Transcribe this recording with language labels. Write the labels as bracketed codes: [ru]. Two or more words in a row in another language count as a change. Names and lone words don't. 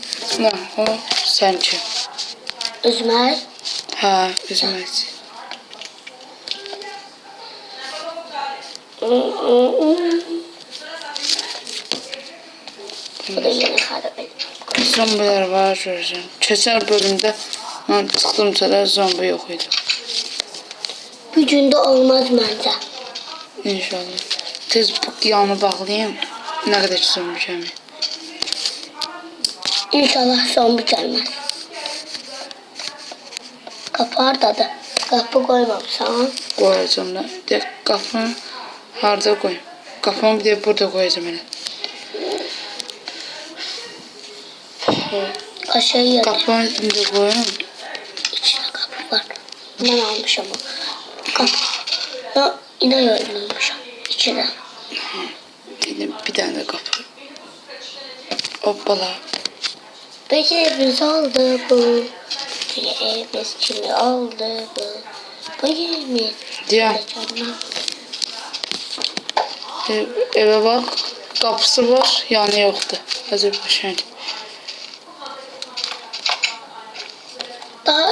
[tr] Ne o? Sence? Üzmez. Ha, üzmez. Bu da yine harabe. [az] Zombiler var görürsən. Keçən bölümdə mən çıxdımca da zombi yox idi. [tr] Bir günde olmaz bence. [az] İnşallah. Tez bu yanı bağlayayım. Ne kadar zombi gəlir. [tr] İnşallah zombi gelmez. Kapı oradadır. Kapı koymamışsan. [az] Qoyacağım da. Deyək, qapını harada qoyayım? Qapını bir de burada qoyacağım elə. [tr] Aşağı yere. [az] Qapını indi qoyuram. [tr] İçinde kapı var. Ben almışım o. Kapı. Ya, yine yollamışım. İçine. Bir tane de qapı. Hoppala. Peki evimiz oldu bu. Peki evimiz kimi oldu bu. Bu evimiz. [az] Deyəm, evə bax. Qapısı var, yanı yoxdur. Azərbaycan. Daha